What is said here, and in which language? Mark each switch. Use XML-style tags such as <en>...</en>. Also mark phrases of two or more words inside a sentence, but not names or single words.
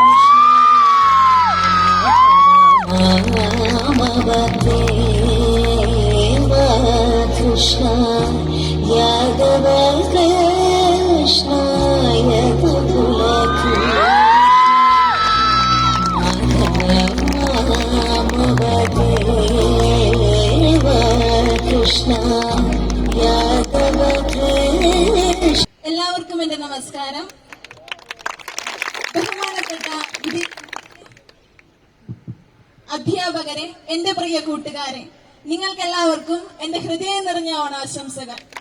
<ml>Amadeva Krishna, Yadava Krishna, Yadukula Krishna, Amadeva Krishna. എല്ലാവർക്കും എന്റെ നമസ്കാരം. ബഹുമാനപ്പെട്ട അധ്യാപകരെ, എന്റെ പ്രിയ കൂട്ടുകാരെ, നിങ്ങൾക്കെല്ലാവർക്കും എന്റെ ഹൃദയം നിറഞ്ഞ ഓണാശംസകൾ.</ml>